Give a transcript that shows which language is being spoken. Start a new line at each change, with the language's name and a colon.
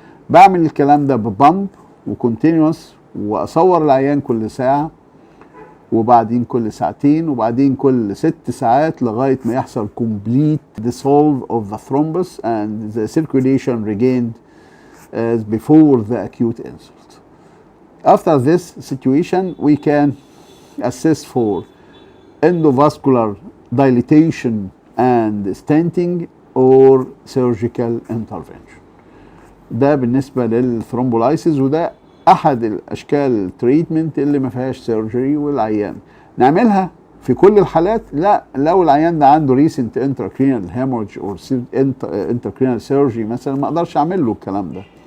Arabic: بعمل الكلام ده ببامب وكونتينوس، واصور العيان كل ساعه وبعدين كل ساعتين وبعدين كل 6 ساعات لغايه ما يحصل
English: complete dissolve of the thrombus and the circulation regained as before the acute insult. After this situation we can assess for endovascular dilatation and stenting or surgical intervention.
Arabic: ده بالنسبه للثرومبولايسيس، وده احد الاشكال التريتمنت اللي ما فيهاش سيرجري والعيان نعملها في كل الحالات. لا، لو العيان ده عنده ريسنت انتراكرينال هيموريج اور انتراكرينال سيرجري مثلا ما اقدرش اعمل له الكلام ده.